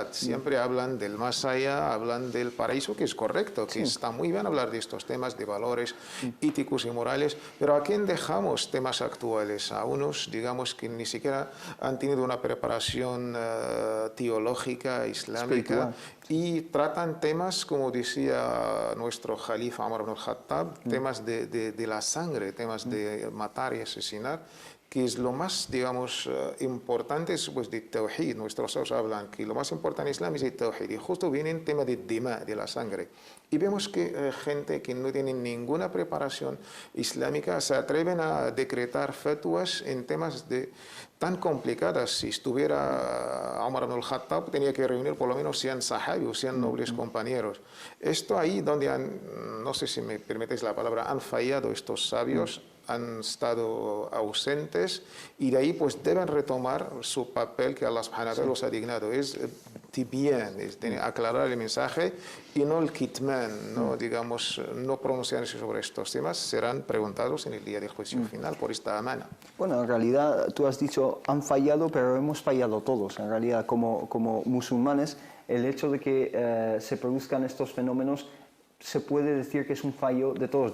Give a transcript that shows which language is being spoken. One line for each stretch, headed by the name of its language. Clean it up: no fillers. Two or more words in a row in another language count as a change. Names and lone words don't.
Spanish: Siempre hablan del más allá, hablan del paraíso, que es correcto, que está muy bien hablar de estos temas de valores éticos y morales, pero ¿a quién dejamos temas actuales? A unos, digamos, que ni siquiera han tenido una preparación teológica islámica y tratan temas, como decía nuestro Jalifa Umar ibn al-Khattab, temas de la sangre, temas de matar y asesinar, que es lo más, digamos, importante pues, de Tawhid. Nuestros sabios hablan que lo más importante en Islam es el Tawhid, y justo viene el tema de Dima, de la sangre. Y vemos que gente que no tiene ninguna preparación islámica se atreven a decretar fatwas en temas tan complicadas. Si estuviera Umar ibn al-Khattab, tenía que reunir por lo menos 100 sahabi o 100 nobles compañeros. Esto ahí donde no sé si me permites la palabra, han fallado estos sabios, han estado ausentes, y de ahí pues deben retomar su papel que
Arabic: الله سبحانه وتعالى
Spanish: los ha dignado. Es tibyan, es aclarar el mensaje y no el kitman, no, digamos, no pronunciarse sobre estos temas, serán preguntados en el día del juicio final por esta amana. Bueno, en realidad tú has dicho han fallado, pero hemos fallado todos. En realidad, como musulmanes, el hecho de que se produzcan estos fenómenos se puede decir que es un fallo de todos.